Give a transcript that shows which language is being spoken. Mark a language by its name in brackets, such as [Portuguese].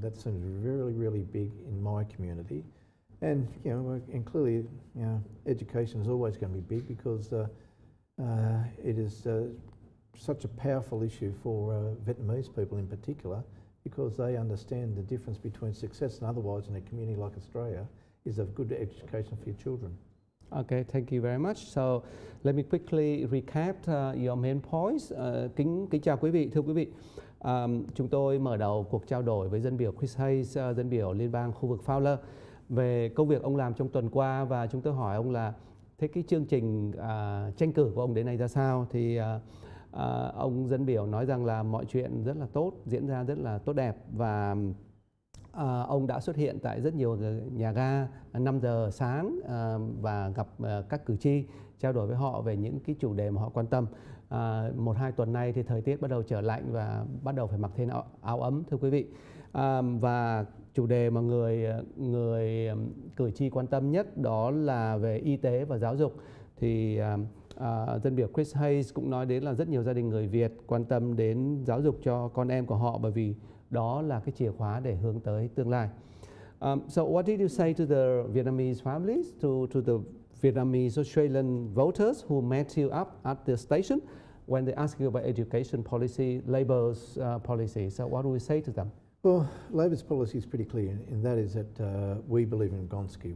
[English] That seems really, really big in my community, and clearly, education is always going to be big because it is such a powerful issue for Vietnamese people in particular, because they understand the difference between success and otherwise in a community like Australia is a good education for your children. Okay, thank you very much. So let me quickly recap your main points. [Vietnamese] Kính chào quý vị, thưa quý vị. Chúng tôi mở đầu cuộc trao đổi với dân biểu Chris Hayes, dân biểu liên bang khu vực Fowler, về công việc ông làm trong tuần qua, và chúng tôi hỏi ông là thế cái chương trình tranh cử của ông đến nay ra sao. Thì ông dân biểu nói rằng là mọi chuyện rất là tốt, diễn ra rất là tốt đẹp, và ông đã xuất hiện tại rất nhiều nhà ga 5 giờ sáng và gặp các cử tri, trao đổi với họ về những cái chủ đề mà họ quan tâm. 1-2 tuần nay thì thời tiết bắt đầu trở lạnh và bắt đầu phải mặc thêm áo ấm, thưa quý vị. Và chủ đề mà người cử tri quan tâm nhất đó là về y tế và giáo dục. Thì dân biểu Chris Hayes cũng nói đến là rất nhiều gia đình người Việt quan tâm đến giáo dục cho con em của họ, bởi vì đó là cái chìa khóa để hướng tới tương lai. [English] So what did you say to the Vietnamese families, to the Vietnamese Australian voters who met you up at the station when they asked you about education policy, Labour's policy? So what do we say to them? Well, Labor's policy is pretty clear, and that is that we believe in Gonski.